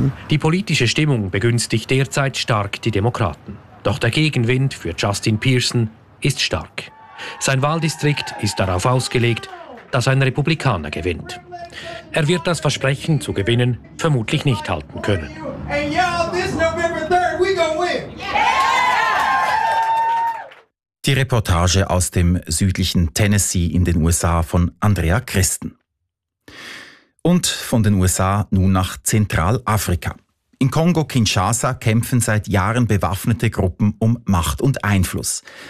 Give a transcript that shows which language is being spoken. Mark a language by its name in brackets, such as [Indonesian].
[German] Die politische Stimmung begünstigt derzeit stark die Demokraten. Doch der Gegenwind für Justin Pearson ist stark. Sein Wahldistrikt ist darauf ausgelegt, dass ein Republikaner gewinnt. Er wird das Versprechen zu gewinnen vermutlich nicht halten können. [English] And y'all, this November 3rd, we gonna win. Yeah! [German] Die Reportage aus dem südlichen Tennessee in den USA von Andrea Christen. Und von den USA nun nach Zentralafrika. In Kongo-Kinshasa kämpfen seit Jahren bewaffnete Gruppen um Macht und Einfluss.